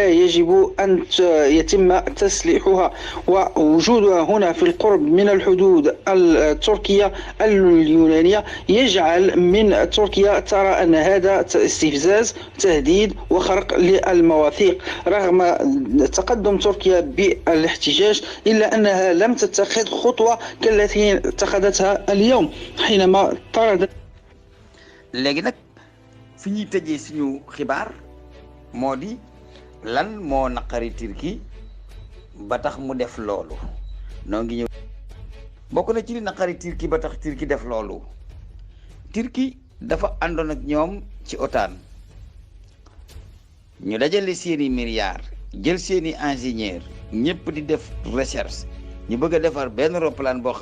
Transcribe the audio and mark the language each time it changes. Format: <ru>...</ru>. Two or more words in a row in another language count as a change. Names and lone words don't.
<ar>يجب أن يتم تسليحها ووجودها هنا في القرب من الحدود التركية اليونانية يجعل من تركيا ترى أن هذا استفزاز تهديد وخرق للمواثيق رغم تقدم تركيا بالاحتجاج إلا أنها لم تتخذ خطوة التي اتخذتها اليوم حينما طردت.</ar> <wo>léegi nag fi ñuy tëjee suñu xibaar moo di lan moo naqari Turquie ba tax mu def loolu noo ngi ñëw bokk na ci li naqari Turquie ba tax Turquie def loolu. Turquie dafa àndoon ak ñoom ci OTAN ñu dajale seeni milliards jël seeni ingénieur ñëpp di def recherche ñu bëgg a defar benn roplaan boo</wo>